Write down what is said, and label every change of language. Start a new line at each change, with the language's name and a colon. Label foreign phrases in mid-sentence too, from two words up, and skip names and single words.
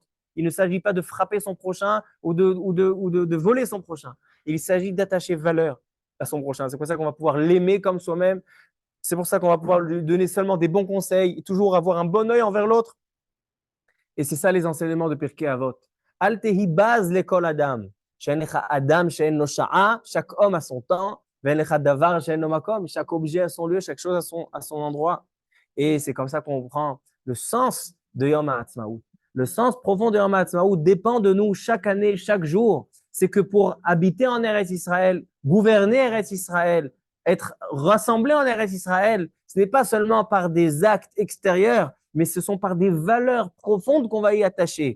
French: Il ne s'agit pas de frapper son prochain ou de voler son prochain. Il s'agit d'attacher valeur à son prochain. C'est pour ça qu'on va pouvoir l'aimer comme soi-même. C'est pour ça qu'on va pouvoir lui donner seulement des bons conseils, et toujours avoir un bon œil envers l'autre. Et c'est ça les enseignements de Pirkei Avot.
Hebrew: אל תהי בז לכל אדם.
French: Adam, chaque homme a son temps, Chaque objet a son lieu, chaque chose à son endroit. Et c'est comme ça qu'on comprend le sens de Yom HaAtzmaut. Le sens profond de Yom HaAtzmaut dépend de nous chaque année, chaque jour. C'est que pour habiter en Eretz Israël, gouverner Eretz Israël, être rassemblé en Eretz Israël, ce n'est pas seulement par des actes extérieurs, mais ce sont par des valeurs profondes qu'on va y attacher.